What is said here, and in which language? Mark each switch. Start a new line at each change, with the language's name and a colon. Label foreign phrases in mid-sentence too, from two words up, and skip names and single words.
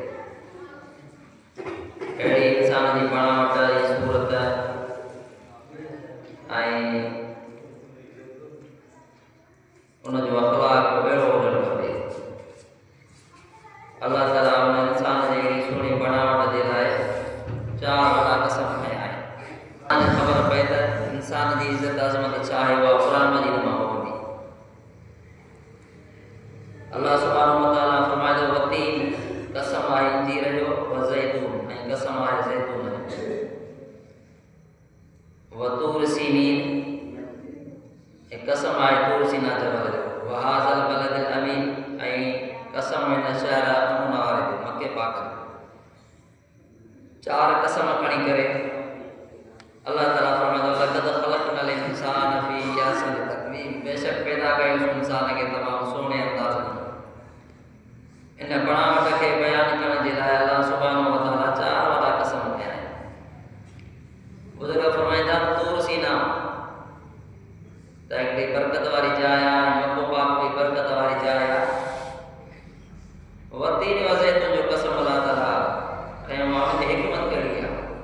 Sindhi: अहिड़ी इंसान जी बणावट जी सूरत ऐं उनजो अख़लाक़ अहिड़ो हुजणु खपे। अल्लाह ताला उन इंसान जी अहिड़ी सुहिणी बणावट जे लाइ चार वॾा कसम खया आहिनि। ख़बर पए त इंसान जी इज़त अज़मत छा आहे, उहा क़ुरान मजीद मां पवंदी। अल्लाह
Arabic: سبحانه وتعالى
Sindhi: फरमाए थो वतीन, कसम आहे अंजीर जो,
Arabic: والزيتون,
Sindhi: ऐं कसम आहे ज़ैतून जो,
Arabic: وطور سينين,
Sindhi: ऐं कसम आहे तूर सीना जबल जो,
Arabic: وهذا البلد الأمين,
Sindhi: ऐं कसम हिन शहर अमन वारे जो, मके पाक जो। चार कसम खणी करे अल्लाह ताला फरमाए थो
Arabic: لقد خلقنا الإنسان في أحسن تقويم,
Sindhi: बेशक पैदा कयोसीं इंसान खे तमामु सुहिणे अंदाज़ में। इन बणावट खे बयान करण जे लाइ अल्लाह
Arabic: سبحانه وتعالى
Sindhi: चार वॾा कसम कया आहिनि। बुज़ुर्ग फरमाईंदा तूर सीना त हिकिड़ी बरकत वारी जाइ आहे, मको पाक बि बरकत वारी जाइ आहे।
Arabic: والتين والزيتون
Sindhi: जो कसम अल्लाह ताला कयो आहे, उनजी हिकमत कहिड़ी आहे।